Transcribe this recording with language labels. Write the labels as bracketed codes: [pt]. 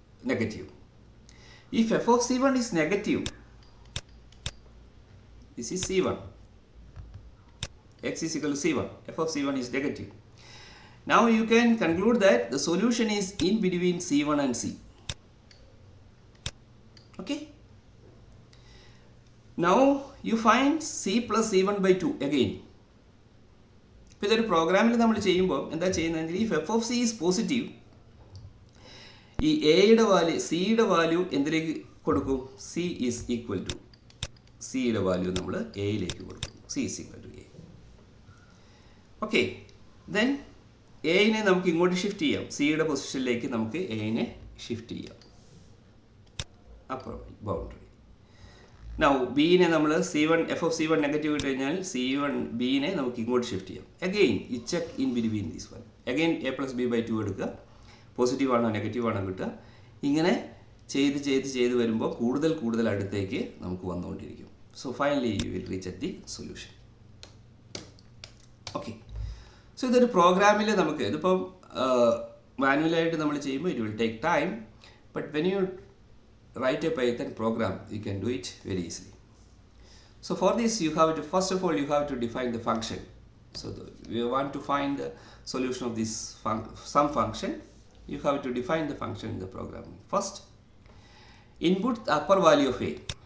[en] Negative. If f of c1 is negative, this is c1, x is equal to c1, f of c1 is negative. Now you can conclude that the solution is in between c1 and c. Okay. Now you find c plus c1 by 2 again. [ml] ഇപ്പോൾ ഇതൊരു പ്രോഗ്രാമിൽ നമ്മൾ ചെയ്യുമ്പോൾ എന്താ ചെയ്യുന്നതെങ്കിൽ ഈ [en] F of C is positive, [ml] ഈ എയുടെ വാല്യൂ സിയുടെ വാല്യൂ എന്തിലേക്ക് കൊടുക്കും? സി ഈസ് ഈക്വൽ ടു സിയുടെ വാല്യൂ നമ്മൾ എയിലേക്ക് കൊടുക്കും. C is equal to A. Okay, then എയിനെ നമുക്ക് ഇങ്ങോട്ട് ഷിഫ്റ്റ് ചെയ്യാം. സിയുടെ പൊസിഷനിലേക്ക് നമുക്ക് എയിനെ ഷിഫ്റ്റ് ചെയ്യാം. Upper boundary. നൗ ബിനെ നമ്മൾ c1 F of c1 negative ഇട്ട് കഴിഞ്ഞാൽ c1 ബിനെ നമുക്ക് ഇങ്ങോട്ട് ഷിഫ്റ്റ് ചെയ്യാം. [en] Again ഈ check in between these one. Again A plus B by 2 എടുക്കുക. [ml] പോസിറ്റീവ് ആണോ നെഗറ്റീവ് ആണോ കിട്ടുക. ഇങ്ങനെ ചെയ്ത് വരുമ്പോൾ കൂടുതൽ അടുത്തേക്ക് നമുക്ക് വന്നുകൊണ്ടിരിക്കും. [en] So finally you will reach at the solution. Okay, so [ml] ഇതൊരു പ്രോഗ്രാമിൽ നമുക്ക് ഇതിപ്പം മാനുവലായിട്ട് നമ്മൾ ചെയ്യുമ്പോൾ [en] It will take time, but when you write a Python program, you can do it very easily. So for this you have to, first of all you have to define the function. So we want to find the solution of this some function. You have to define the function in the program. First, input the upper value of a.